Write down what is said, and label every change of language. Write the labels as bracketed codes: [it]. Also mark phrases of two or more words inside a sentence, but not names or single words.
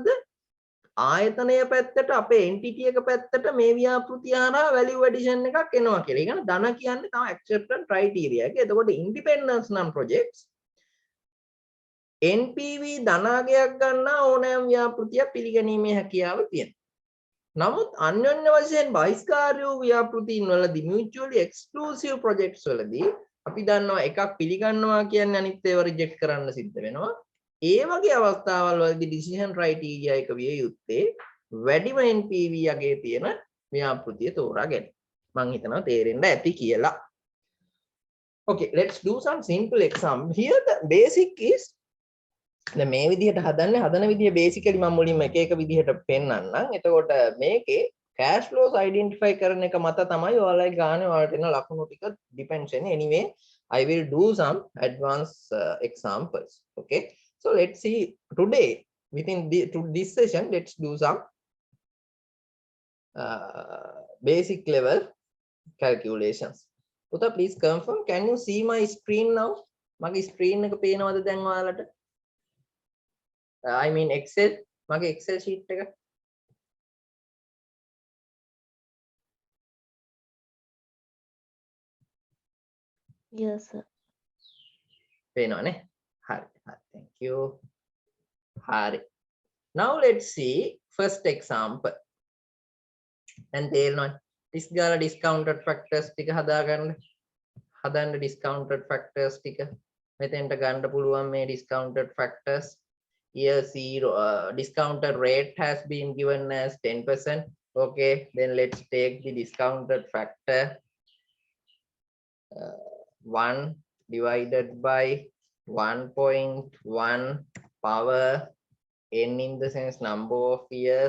[si] ආයතනය පැත්තට අපේ entity එක පැත්තට මේ ව්‍යාපෘතිය හරහා [en] value addition [si] එකක් එනවා කියලා. ඒ කියන්නේ ධන කියන්නේ තමයි [en] acceptance criteria [si] එක. එතකොට independence නම් projects NPV ධනාගයක් ගන්නා ඕනෑම ව්‍යාපෘතියක් පිළිගැනීමේ හැකියාව තියෙනවා. නමුත් අන්‍යෝන්‍ය වශයෙන් බහිස්කාර්ය වූ ව්‍යාපෘතීන් වලදී [en] mutually exclusive projects [si] වලදී අපි දන්නවා එකක් පිළිගන්නවා කියන්නේ අනිත් ඒවා රිජෙක්ට් කරන්න සිද්ධ වෙනවා. ඒ වගේ අවස්ථාවල් වලදී [en] decision criteria [si] එක විය යුත්තේ වැඩිම NPV යගේ තියෙන ව්‍යාපෘතිය තෝරා ගැනීම. මම හිතනවා තේරෙන්න ඇති කියලා. [en] Okay, let's do some simple example. Here the basic is [si] මේ විදිහට හදන විදිහ basically මම මුලින්ම එක විදිහට පෙන්නන්නම්. එතකොට මේකේ [en] cash flows [si] identify කරන එක මත තමයි ඔයාලගේ ගානේ ඔයාලට එන ලකුණු ටික depends වෙන්නේ. [en] Anyway, I will do some advanced examples. Okay, so let's see today within this session. Let's do some basic level calculations. Puta, please confirm. Can you see my screen now? [si] මගේ screen එක පේනවද දැන් ඔයාලට? [en] I mean Excel, මගේ Excel sheet එක. Yes, sir. [si] පේනවනේ? හරි. [en] Thank you. [si] හරි. [en] Now let's see first example. [si] දැන් තේරෙනවද? ටිස් ගාලා [en] discounted factors [si] ටික හදන්න [en] discounted factors [si] ටික. මෙතෙන්ට ගන්න පුළුවන් මේ [en] discounted factors. Here discounted rate has been given as 10%. Okay, then let's take the discounted factor 1 divided by 1.1 power n in the sense number of years.